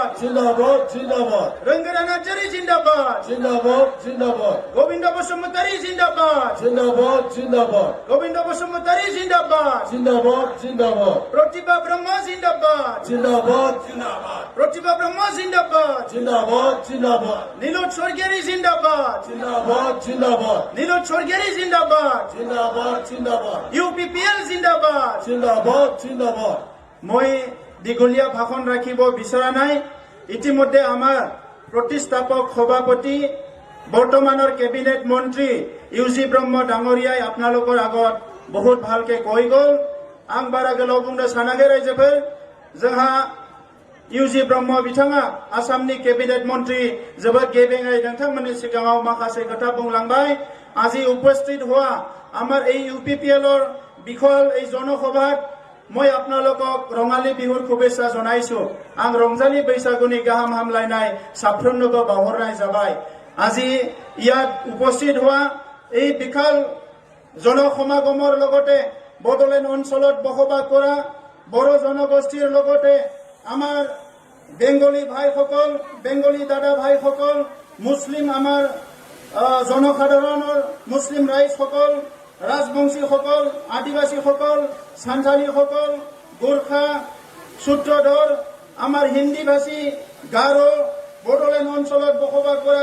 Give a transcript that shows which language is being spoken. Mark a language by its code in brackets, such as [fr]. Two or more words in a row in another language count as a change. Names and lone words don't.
[as] জিন্দাবাদ জিন্দাবাদ রঙ্গরানা জরি জিন্দাবাদ জিন্দাবাদ জিন্দাবাদ গোবিন্দ বসুমতারি জিন্দাবাদ জিন্দাবাদ জিন্দাবাদ গোবিন্দ বসুমতারি জিন্দাবাদ জিন্দাবাদ জিন্দাবাদ প্রতিভা ব্রহ্মা জিন্দাবাদ জিন্দাবাদ জিন্দাবাদ প্রতিভা ব্রহ্মা জিন্দাবাদ জিন্দাবাদ জিন্দাবাদ নীলোৎ স্বর্গেরি জিন্দাবাদ জিন্দাবাদ জিন্দাবাদ নীলোৎ স্বর্গেরি জিন্দাবাদ জিন্দাবাদ জিন্দাবাদ ইউপিপিএল জিন্দাবাদ জিন্দাবাদ জিন্দাবাদ মই দীঘলীয়া ভাষণ ৰাখিব বিচৰা নাই ইতিমধ্যে আমাৰ প্ৰতিষ্ঠাপক সভাপতি বৰ্তমানৰ কেবিনেট মন্ত্ৰী ইউজি ব্ৰহ্ম ডাঙৰীয়াই আপোনালোকৰ আগত বহুত ভালকে কৈ গ'ল [brx] आं बारा गोलाव बुंनो सानाखै रायजोफोर जोंहा इउजि ब्रह्म बिथाङा आसामनि केबिनेट मन्त्रि जोबोद गेबेङै नोंथांमोननि सिगाङाव माखासे खोथा बुंलांबाय [as] আজি উপস্থিত হোৱা আমাৰ এই ইউপিপিএলৰ বিষয় এই জনসভাত মই আপোনালোকক ৰঙালী বিহুৰ শুভেচ্ছা জনাইছো [brx] आं ৰংজালী बैसागुनि गाहाम हामलायनाय साफ्रोमनोबो बावहरनाय जाबाय [as] আজি ইয়াত উপস্থিত হোৱা এই বিশাল জনসমাগমৰ লগতে বড়োলেণ্ড অঞ্চলত বসবাস কৰা বড়ো জনগোষ্ঠীৰ লগতে আমাৰ বেংগলী ভাইসকল বেংগলী দাদা ভাইসকল মুছলিম আমাৰ জনসাধাৰণৰ মুছলিম ৰাইজসকল ৰাজবংশীসকল আদিবাসীসকল সান্থালীসকল গোৰ্খা সূত্ৰধৰ আমাৰ হিন্দী ভাষী গাৰো বড়োলেণ্ড অঞ্চলত বসবাস কৰা